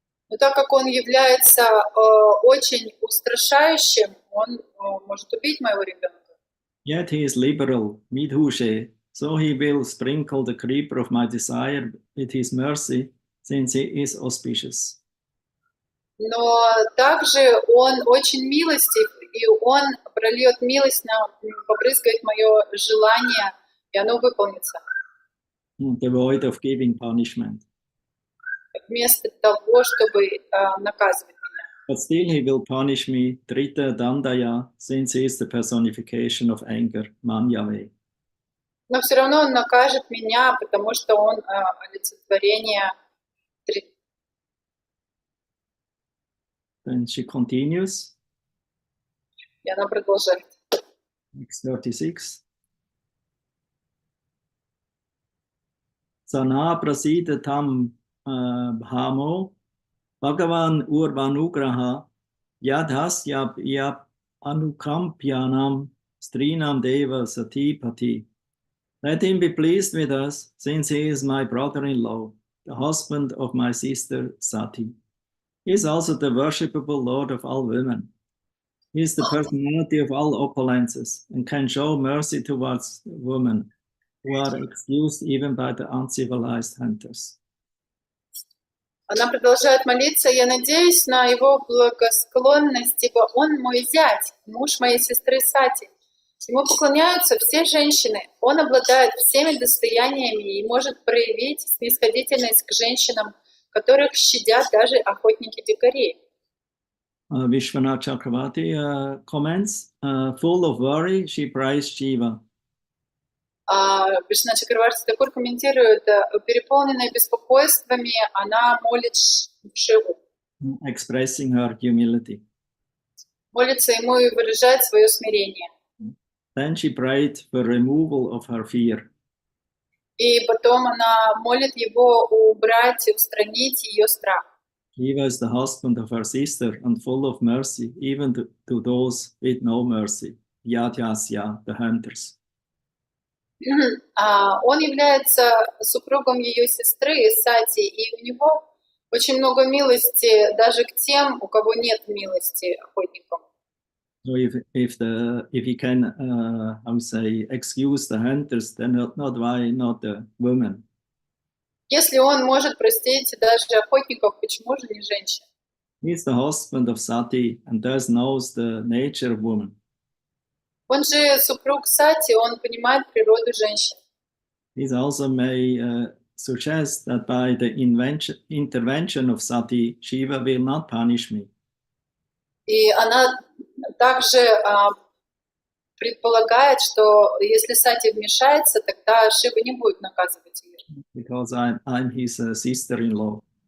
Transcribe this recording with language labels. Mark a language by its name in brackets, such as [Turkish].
[Russian] Но так как он является очень устрашающим, он может убить моего ребенка. [English] Yet he is liberal, Midhushe, so he will sprinkle the creeper of my desire with his mercy, since he is auspicious. [Russian] Но также он очень милостив, и он прольет милость, побрызгает мое желание, и оно выполнится. [English] Devoid of giving punishment. [Russian] Вместо того, чтобы наказывать меня. [English] But still he will punish me, Trita Dandaya, since he is the personification of anger, Manyave. [Russian] Но все равно он накажет меня, потому что он олицетворение. [English] Then she continues. [Russian] И она продолжает. [English] Next 36. [Sanskrit] Sana prasita tam bhamo Bhagavan urvanugraha yadhas yap anukampyanam strinam deva satipati. [English] Let him be pleased with us, since he is my brother-in-law, the husband of my sister Sati. He is also the worshipable Lord of all women. He is the personality of all opulences and can show mercy towards women who are excused even by the uncivilized hunters. [Russian] Она продолжает молиться. Я надеюсь на его благосклонность, ибо он мой зять, муж моей сестры Сати. Ему поклоняются все женщины. Он обладает всеми достояниями и может проявить снисходительность к женщинам, которых щадят даже охотники-дикари. [English] Vishwanath Chakravarti comments, full of worry, she praised Shiva. [Russian] Вишванат Чакраварти Такур комментирует, переполненная беспокойствами, она молит Шиву. [English] Expressing her humility. [Russian] Молится ему и выражает свое смирение. [English] Then she prayed for removal of her fear. [Russian] И потом она молит его убрать, устранить ее страх. [English] Shiva is the husband of her sister and full of mercy, even to those with no mercy. Yadhyasya, the hunters. [Russian] Он является супругом ее сестры Сати, и у него очень много милости даже к тем, у кого нет милости охотникам. [English] So if he can, I would say, excuse the hunters, then not why not the women? [Russian] Если он может простить даже охотников, почему же не женщин? [English] He is the husband of Sati and thus knows the nature of woman. [Russian] Он же супруг Сати, он понимает природу женщин. [English] He also may suggest that by the intervention of Sati, Shiva will not punish me. [Russian] И она также предполагает, что если Сати вмешается, тогда Шива не будет наказывать ее. [English] Because I'm his sister-in-law.